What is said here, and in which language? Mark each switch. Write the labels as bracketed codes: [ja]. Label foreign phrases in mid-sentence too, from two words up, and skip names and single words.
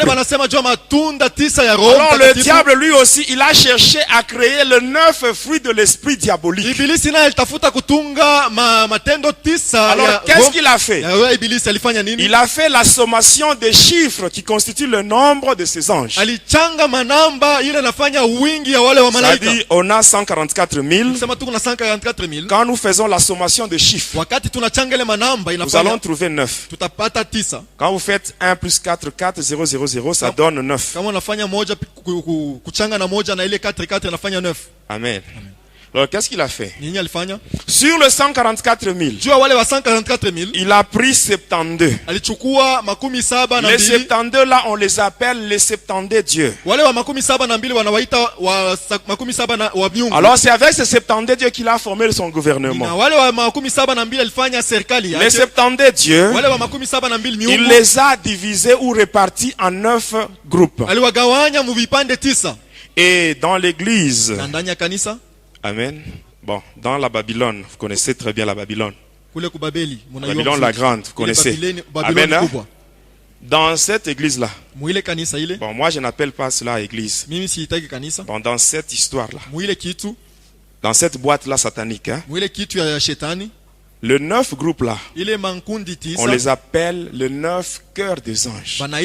[fr] Alors le diable lui aussi, il a cherché à créer le 9 fruits de l'esprit diabolique. Alors qu'est-ce qu'il a fait? Il a fait la sommation des chiffres qui constituent le nombre de ces anges. [sw] kuchanga manamba ile nafanya wingi ya wale wa malaika. [fr] Ça dit, on a 144 000. [sw] Sema tuko na 144 000. [fr] Quand nous faisons la sommation de chiffres, [sw] Wakati tunachanga ile manamba [fr] nous allons trouver 9. [sw] Tutapata 9. [fr] Quand vous faites 1 plus 4, 4, 0, 0, 0, ça donne 9. [sw] Kama unafanya moja kuchanga na moja na ile 4 4 inafanya 9. [fr] Amen. Alors qu'est-ce qu'il a fait? [sw] Nini alifanya? [fr] Sur le 144 000, [sw] juu wale wa 144 000, [fr] il a pris 72. [sw] Alichukua makumi saba na [fr] Les [sw] mbili. [fr] 72 là, on les appelle les 72 dieux. [sw] Wale wa makumi saba na mbili wanawaita wa makumi saba na wa miungu. [fr] Alors c'est avec ces 72 dieux qu'il a formé son gouvernement. [sw] Na wale wa makumi saba na mbili alifanya serikali yake. [fr] Les 72 dieux, [sw] wale wa makumi saba na mbili miungu, [fr] il les a divisés ou répartis en 9 groupes. [sw] Aliwagawanya mu vipande 9. [fr] Et dans l'église, [sw] ndani ya kanisa, amen. [fr] Bon, dans la Babylone, vous connaissez très bien la Babylone. [sw] Kule ku Babeli, [fr] Babylone la grande, vous connaissez. Amen. Hein? Dans cette église-là, bon, moi je n'appelle pas cela église. Bon, dans cette histoire-là, dans cette boîte-là satanique, hein, le 9 groupes là, on les appelle le 9 cœurs des anges.